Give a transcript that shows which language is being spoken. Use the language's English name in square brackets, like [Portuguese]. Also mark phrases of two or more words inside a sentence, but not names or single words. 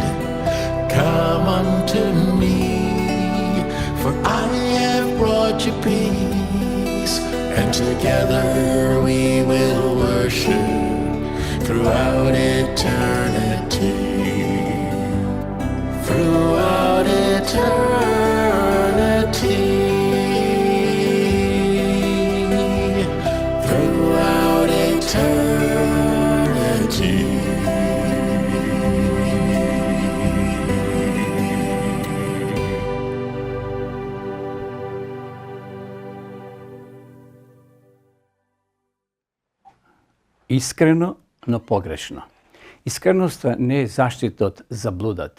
[English] Come unto me, for I have brought you peace, and together we will worship throughout eternity. Throughout eternity, throughout eternity." [Macedonian] Искрено, но погрешно. Искреноста не е заштита од заблудата.